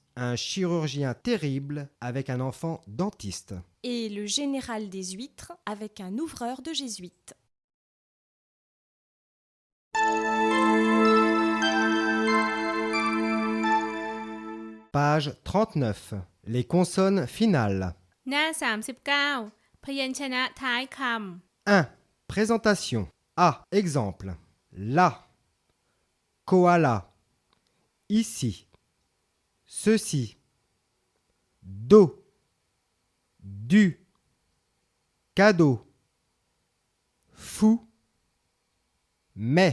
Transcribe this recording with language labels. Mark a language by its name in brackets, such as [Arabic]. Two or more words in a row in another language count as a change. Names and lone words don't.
[French] Un chirurgien terrible avec un enfant dentiste. Et le général des huîtres avec un ouvreur de jésuites. Page 39. Les consonnes finales. [Thai] หน้า 39 พยัญชนะท้ายค [French] 1. Présentation. A. Exemple. Là. Koala. Ici. Ceci. Do. Du. Cadeau. Fou. Mais.